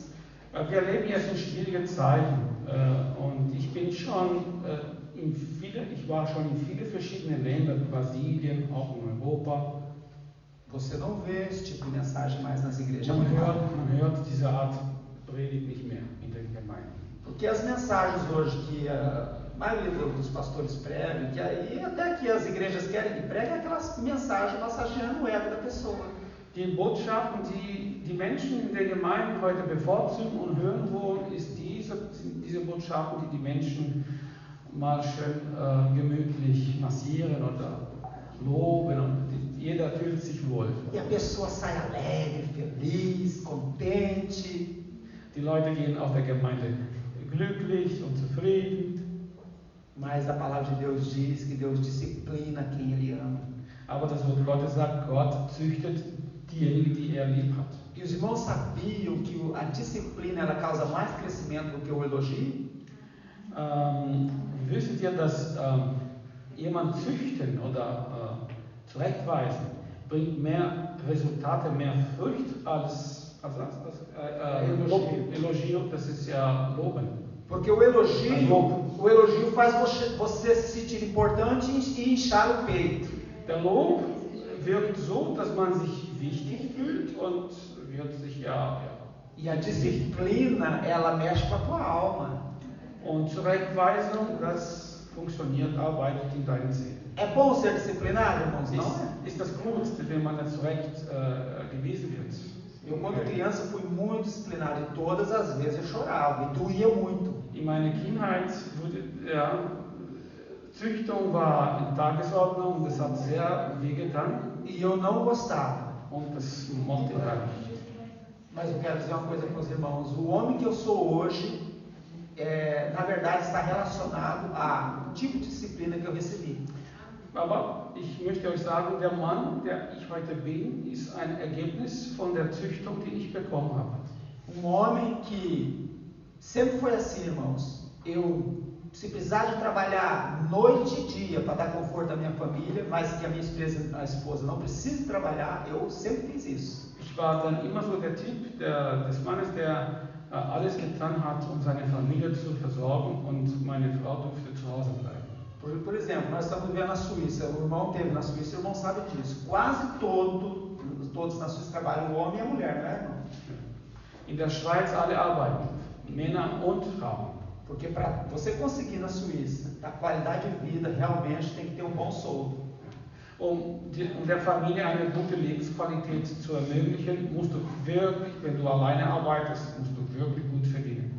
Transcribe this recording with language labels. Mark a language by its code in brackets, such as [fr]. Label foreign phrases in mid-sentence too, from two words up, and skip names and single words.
[de] Wir leben jetzt in schwierigen Zeiten und ich war schon in viele verschiedene Länder, Brasilien, auch in Europa. [pt] Você não vê esse tipo de mensagem mais nas igrejas. [de] Man hört diese Art Predigt nicht mehr in den Gemeinden. [pt] Porque as mensagens hoje que a maioria dos pastores pregam, que aí até que as igrejas querem que preguem, é aquelas mensagens massageando o ego da pessoa. [de] Die Botschaften, die die Menschen in den Gemeinden heute bevorzugen und hören wollen, sind diese Botschaften, die die Menschen mal schön gemütlich massieren oder loben und jeder fühlt sich wohl. [pt] E a pessoa sai alegre, feliz, contente. [de] Die Leute gehen aus der Gemeinde glücklich und zufrieden. [pt] Mas a palavra de Deus diz que Deus disciplina quem Ele ama. [de] Aber das Wort Gottes sagt, Gott züchtet diejenigen, die er lieb hat. [pt] E os irmãos sabiam que a disciplina ela causa mais crescimento do que o elogio? [de] Wüsstet ihr, dass jemand züchten oder zurechtweisen bringt mehr Resultate, mehr Frucht als Elogio, das ist ja Loben. [pt] Porque o elogio faz você se sentir importante e inchar o peito. [de] Der Lob wirkt so, dass man sich wichtig fühlt und wird sich [pt] E a disciplina, ela mexe com a tua alma. [de] Und Zurechtweisung, das funktioniert, arbeitet in deinen Seele. [pt] É bom ser disciplinado, irmãos? Não? [de] Ist das gut, wenn man zurechtgewiesen wird? [pt] Eu, quando criança, fui muito disciplinado e todas as vezes eu chorava e doía muito. [de] In meiner Kindheit Züchtung war in Tagesordnung und das hat sehr wehgetan. [pt] E eu não gostava. [de] Und das mochte ich nicht. [pt] Mas eu quero dizer uma coisa para os irmãos. O homem que eu sou hoje, na verdade, está relacionado ao tipo de disciplina que eu recebi. [de] Aber ich möchte euch sagen, der Mann, der ich heute bin, ist ein Ergebnis von der Züchtung, die ich bekommen habe. [pt] Homem que sempre foi assim, irmãos. Se precisar de trabalhar noite e dia para dar conforto à minha família, mas que a minha esposa não precise trabalhar, eu sempre fiz isso. [de] Ich war dann immer so der Typ des Mannes, der alles getan hat, seine Familie zu versorgen und meine Frau durfte zu Hause bleiben. [pt] Por exemplo, nós estamos vivendo na Suíça. O irmão teve na Suíça, o irmão sabe disso. Quase todos na Suíça trabalham, o homem e a mulher, não é, irmão? [de] In der Schweiz alle arbeiten, Männer und Frauen. [pt] Porque para você conseguir na Suíça a qualidade de vida, realmente tem que ter um bom soldo. [de] Um der Familie eine gute Lebensqualität zu ermöglichen, musst du wirklich, wenn du alleine arbeitest, musst du wirklich gut verdienen.